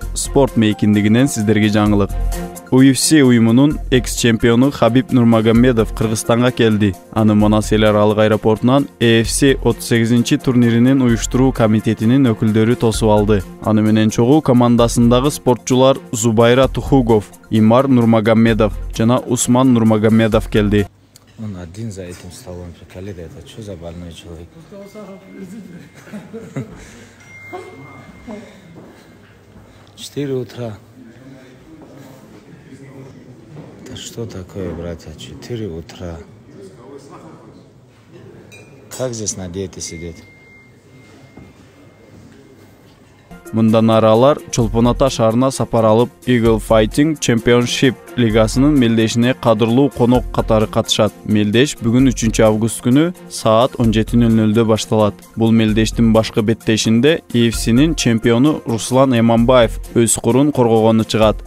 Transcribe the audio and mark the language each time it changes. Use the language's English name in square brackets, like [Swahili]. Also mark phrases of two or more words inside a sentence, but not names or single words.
[Kyrgyz] спорт мейкиндигинен сиздерге жаңылык. UFC уюмунун экс-чемпиону Хабиб Нурмагомедов Кыргызстанга келди. Аны Манас эл аралык аэропортунан UFC 38-турниринин уюштуруу комитетинин өкүлдөрү тосуп алды. Аны менен чогуу командасындагы спортчулар Зубайра Тухугов, Имар Нурмагомедов жана Усман Нурмагомедов келди. [Russian] Он один за этим столом. Калида, это что за больной человек? 4 утра. Это что такое, братья? 4 утра. Как здесь на диете сидеть? [Kyrgyz] Мындан аралар Чолпон Ата шаарына сапар алып Eagle Fighting Championship лигасынын мелдешине кадырлуу конок катары катышат. Мелдеш бүгүн 3-август күнү саат 17:00 башталат. Бул мелдештин башкы беттешинде UFC'нин чемпиону Руслан Эмамбаев өз курун коргогону чыгат.